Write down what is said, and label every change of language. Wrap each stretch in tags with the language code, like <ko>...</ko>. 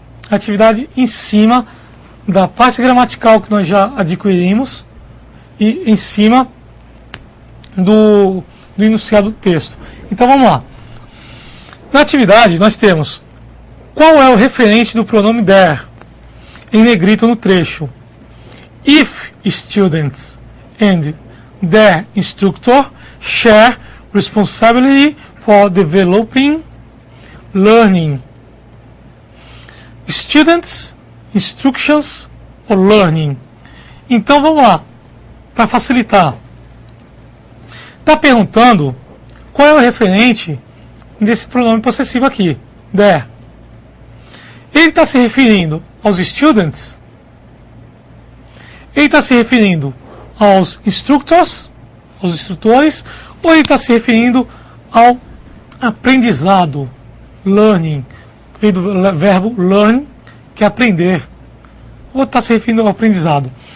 <pt>A atividade em cima da parte gramatical que nós já adquirimos e em cima do enunciado do texto. Então vamos lá. Na atividade nós temos qual é o referente do pronome there em negrito no trecho.</pt> <en>If students and their instructor share responsibility for developing learning. Students, instructions or learning.</en> <pt>Então vamos lá, para facilitar. Está perguntando qual é o referente desse pronome possessivo aqui, there. Ele está se referindo aos students? Ele está se referindo aos instructors, aos instrutores, ou ele está se referindo ao aprendizado, learning, que vem do verbo learn, que é aprender, ou está se referindo ao aprendizado?</pt>